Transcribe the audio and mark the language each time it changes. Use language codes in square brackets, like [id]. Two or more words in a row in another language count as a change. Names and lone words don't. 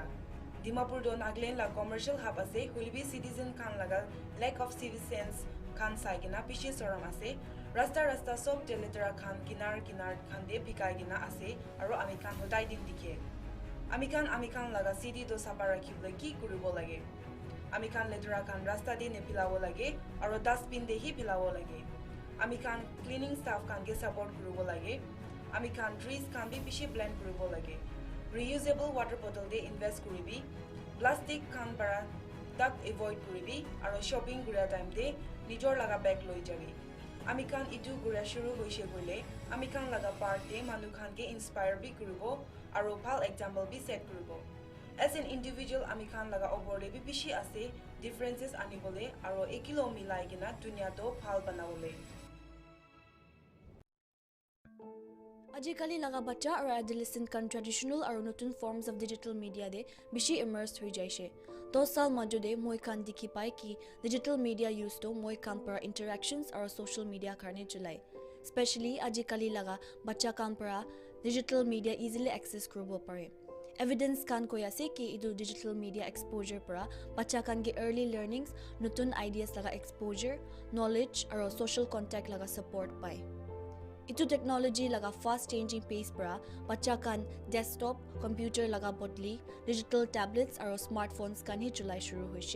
[nag] Dimapur do Nagaland la [en] commercial hub [nag] ase hulbi citizen kan laga [en] lack of civic sense [nag] kan saigina bishi soram ase rasta sob teletera khan kinar khan de bikai gina ase aro ami kan hodai din dikhe ami kan laga city do sapa rakhibole ki kuribo lage ami kan letera kan rasta de ne pilabo lage aro dustbin de hi pilabo lage ami kan [en] cleaning staff [nag] kan ge support kuribo lage ami kan trees kan bi bishi blend kuribo lage [en] reusable water bottle [nag] de invest kuribi plastic kan para dak avoid kuribi aro shopping gura time de nijor laga bag loi jabi ami kan itu gura shuru hoise gole ami kan laga part de manu khan ke inspire bi kuribo aro bhal example bi set kuribo [en] as an individual [nag] ami kan laga oborde bi bishi ase differences anibole aro ekilo milai gina dunia do bhal banawole. Ajikali laga bacha or adolescent kan traditional or notun [en] forms of digital media [nag] de bishi immersed hui jaise. 2 saal majo de moi kan dikhi pai ki [en] digital media use [nag] to moi kan para interactions or [en] social media [nag] karne chulai. Especially ajikali laga bacha kan para [en] digital media easily access [nag] kuribo pare. Evidence kan koya se ki idu [en] digital media exposure [nag] para bacha kan ge [en] early learnings [nag] notun ideas laga [en] exposure knowledge [nag] or [en] social contact [nag] laga support pai. Itu technology laga [en] fast changing pace [nag] para bacha kan [en] desktop computer [nag] laga bodli [en] digital tablets [nag] aro smartphones kan hi chulai shuru hoise.